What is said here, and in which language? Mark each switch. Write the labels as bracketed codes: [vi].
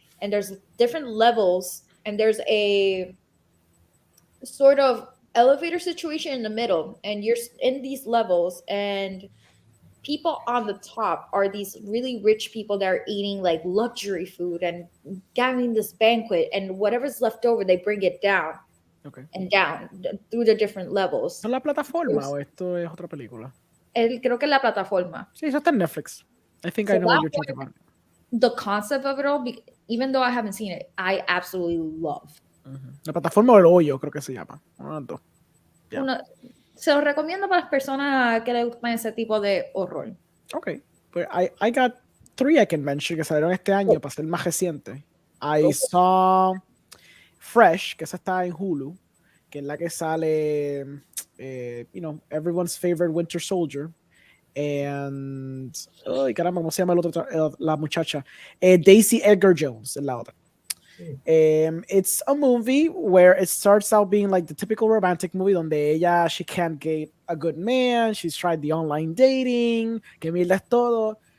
[en] And there's different levels and there's a sort of elevator situation in the middle. And you're in these levels and people on the top are these really rich people that are eating like luxury food and having this banquet and whatever's left over, they bring it down. Okay. And down through the different levels. [es] ¿Es la plataforma o esto es otra película? Creo que la plataforma. Sí, eso está en Netflix. [en] I think I know what you're talking about. The concept of it all, even though I haven't seen it, I absolutely love. [es] La plataforma del hoyo, creo que se llama. [en] Yeah. [es] Se lo recomiendo para las personas que les gustan ese tipo de horror. [en] Okay. But I got 3 I can mention [es] que salieron este año para ser más reciente. [en] I saw Fresh, [es] que esa está en Hulu, que es la que sale, [en] everyone's favorite Winter Soldier. [es] And, caramba, ¿cómo se llama la muchacha? Daisy Edgar Jones, es la otra. [en] It's a movie where it starts out being like the typical romantic movie donde she can't get a good man, she's tried the online dating, [es] que mierda es todo.